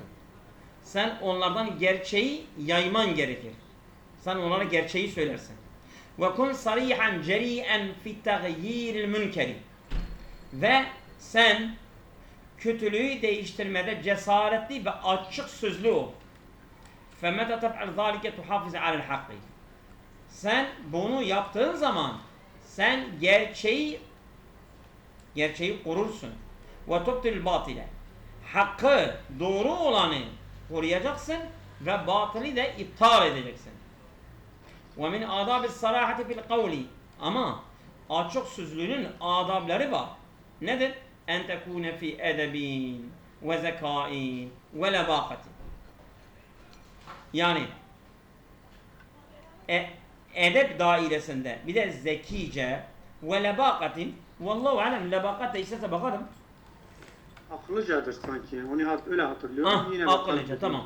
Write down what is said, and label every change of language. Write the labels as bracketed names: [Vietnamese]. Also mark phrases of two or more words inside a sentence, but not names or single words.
[Turkish] Sen onlardan gerçeği yayman gerekir. Sen onlara gerçeği söylersin. [Arabic] وكن صريحا جريئا في تغيير المنكر. [Turkish] Ve sen kötülüğü değiştirmede cesaretli ve açık sözlü ol. [Arabic] فَمَتَ تَفْعَلْ ذَٰلِكَ تُحَافِزَ عَلَى الْحَقِّ. [Turkish] Sen bunu yaptığın zaman sen gerçeği korursun. [Arabic] وَتُبْتِلْ الْبَاطِلَ. [Turkish] Hakkı, doğru olanı koruyacaksın ve batılı da iptal edeceksin. [Arabic] وَمِنْ آدَابِ الصَّرَاحَةِ فِي الْقَوْلِ. [Turkish] Ama açık sözlülüğün adabları var. Nedir? [Arabic] اَنْ تَكُونَ فِي اَدَبٍ وَزَكَاءٍ وَلَبَاقَةٍ. [Turkish] Yani edep dairesinde bir de zekice ve lebakatin, [Arabic] والله أعلم, [Turkish] lebakat da istese bakarım. Akıllıcadır sanki. Onu öyle hatırlıyorum. Yine Akıllıca, tamam.